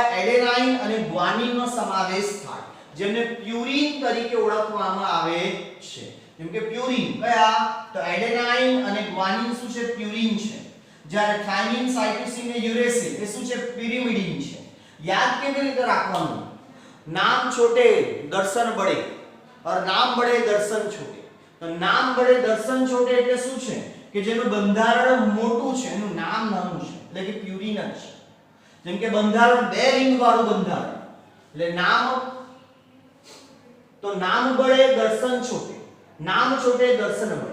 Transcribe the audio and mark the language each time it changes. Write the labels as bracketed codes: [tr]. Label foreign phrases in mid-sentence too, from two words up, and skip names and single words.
[gu] એડેનાઇન અને ગ્વાનિનનો સમાવેશ થાય, જેમને પ્યુરીન તરીકે ઓળખવામાં આવે છે. જેમ કે પ્યુરીન કયા? તો એડેનાઇન અને ગ્વાનિન શું છે? પ્યુરીન છે. જ્યારે થાઇમિન, સાઇટોસિન અને યુરેસિલ એ શું છે? પિરિમિડિન છે. याद કેવી રીતે રાખવાનું? [hi] नाम छोटे दर्शन बड़े और नाम बड़े दर्शन छोटे. [gu] તો [hi] नाम बड़े दर्शन छोटे [gu] એટલે શું છે કે જેનું બંધારણ મોટું છે એનું નામ નાનું છે, એટલે કે પ્યુરિન જ છે. જેમ કે બંધારણ બે રિંગ વાળું બંધારણ એટલે નામ તો [hi] नाम बड़े दर्शन छोटे, नाम छोटे दर्शन बड़े.